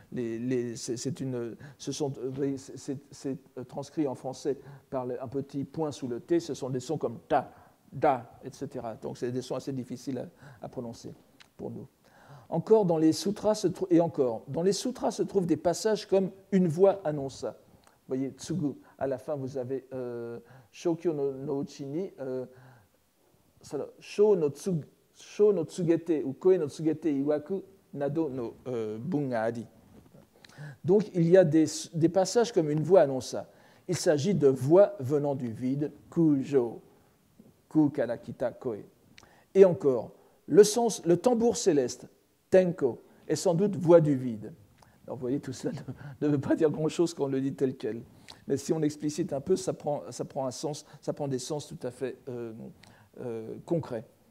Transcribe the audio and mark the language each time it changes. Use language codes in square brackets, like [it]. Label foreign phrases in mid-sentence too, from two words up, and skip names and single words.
[fr] C'est transcrit en français par un petit point sous le T. Ce sont des sons comme ta, da, etc. Donc c'est des sons assez difficiles à prononcer pour nous. Encore dans les sutras se trouvent des passages comme une voix annonça. Vous voyez, tsugu. À la fin, vous avez [ja] 諸経の内に声の告げて或声の告げて曰く等の文があり. [fr] Donc il y a des passages comme une voix annonça. Il s'agit de voix venant du vide, kujo. [ja] から来た声. [fr] Et encore, le tambour céleste, tenko, est sans doute voix du vide. Alors vous voyez, tout cela ne veut pas dire grand-chose quand on le dit tel quel. Mais si on explicite un peu, ça prend un sens, ça prend des sens tout à fait concrets.